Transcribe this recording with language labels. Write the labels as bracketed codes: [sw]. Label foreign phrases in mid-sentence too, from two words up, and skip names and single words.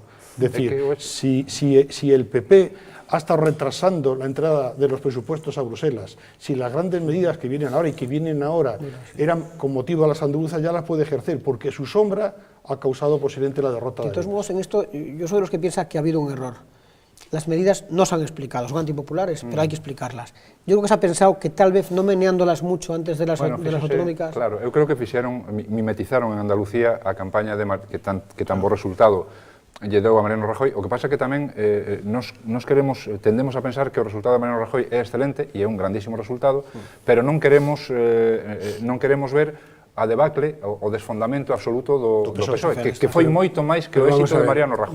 [es] Es decir, si el PP ha estado retrasando la entrada de los presupuestos a Bruselas, si las grandes medidas que vienen ahora eran con motivo a las andaluzas, ya las puede ejercer, porque su sombra ha causado posiblemente la derrota. De todos modos, en esto yo soy de los que piensa que ha habido un error. Las medidas no se han explicado, son antipopulares, pero hay que explicarlas. Yo creo que se ha pensado que tal vez no meneándolas mucho antes de las autonómicas... [gl] Claro, eu creo que mimetizaron en Andalucía a campaña que tan bo resultado lle deu a Mariano Rajoy. O que pasa é que tamén tendemos a pensar que o resultado de Mariano Rajoy é excelente e é un grandísimo resultado, pero non queremos ver a debacle, o desfondamento absoluto do PSOE, que foi moito máis que o éxito de Mariano Rajoy.